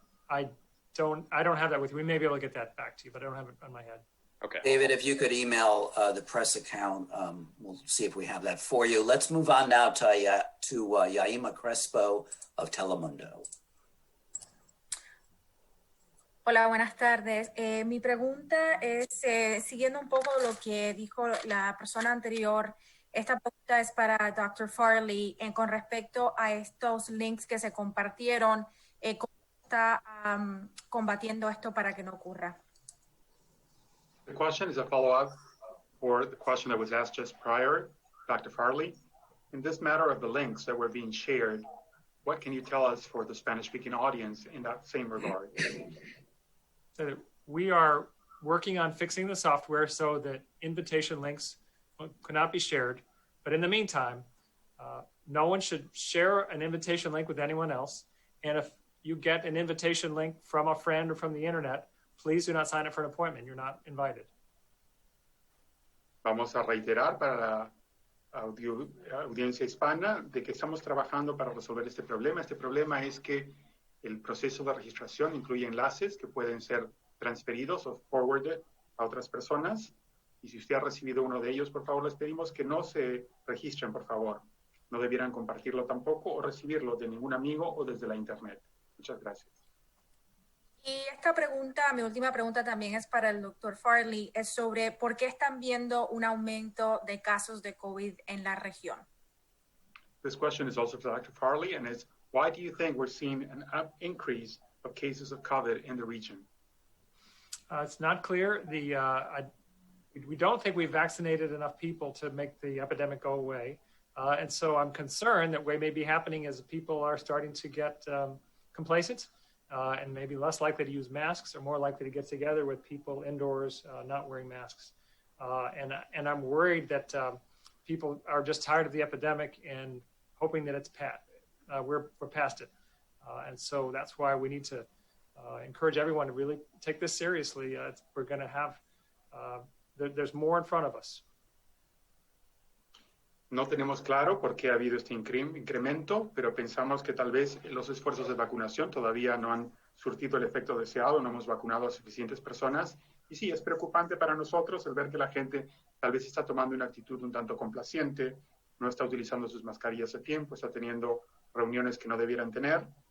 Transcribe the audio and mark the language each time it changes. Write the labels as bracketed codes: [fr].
[en] I don't have that with you. We may be able to get that back to you, but I don't have it on my head. Okay. David, if you could email the press account, we'll see if we have that for you. Let's move on now to Yaima Crespo of Telemundo. [es] Hola, buenas tardes. Mi pregunta es, siguiendo un poco lo que dijo la persona anterior, esta pregunta es para Dr. Farley con respecto a estos links que se compartieron. ¿Cómo está combatiendo esto para que no ocurra? [en] The question is a follow-up for the question that was asked just prior, Dr. Farley. In this matter of the links that were being shared, what can you tell us for the Spanish-speaking audience in that same regard? So we are working on fixing the software so that invitation links cannot be shared. But in the meantime, no one should share an invitation link with anyone else. And if you get an invitation link from a friend or from the internet, please do not sign up for an appointment. You're not invited. [es] Vamos a reiterar para la audiencia hispana de que estamos trabajando para resolver este problema. Este problema es que el proceso de registración incluye enlaces que pueden ser transferidos o forwarded a otras personas. Y si usted ha recibido uno de ellos, por favor, les pedimos que no se registren, por favor. No debieran compartirlo tampoco o recibirlo de ningún amigo o desde la internet. Muchas gracias. Y esta pregunta, mi última pregunta también es para el Dr. Farley, es sobre por qué están viendo un aumento de casos de COVID en la región. [en] This question is also for Dr. Farley, and is why do you think we're seeing an increase of cases of COVID in the region? It's not clear. We don't think we've vaccinated enough people to make the epidemic go away. And so I'm concerned that what may be happening is people are starting to get complacent. And maybe less likely to use masks or more likely to get together with people indoors not wearing masks. And I'm worried that people are just tired of the epidemic and hoping that it's we're past it. And so that's why we need to encourage everyone to really take this seriously. We're going to have, there's more in front of us. [es] No tenemos claro por qué ha habido este incremento, pero pensamos que tal vez los esfuerzos de vacunación todavía no han surtido el efecto deseado, no hemos vacunado a suficientes personas Y sí, es preocupante para nosotros el ver que la gente tal vez está tomando una actitud un tanto complaciente, no está utilizando sus mascarillas a tiempo, está teniendo reuniones que no debieran tener.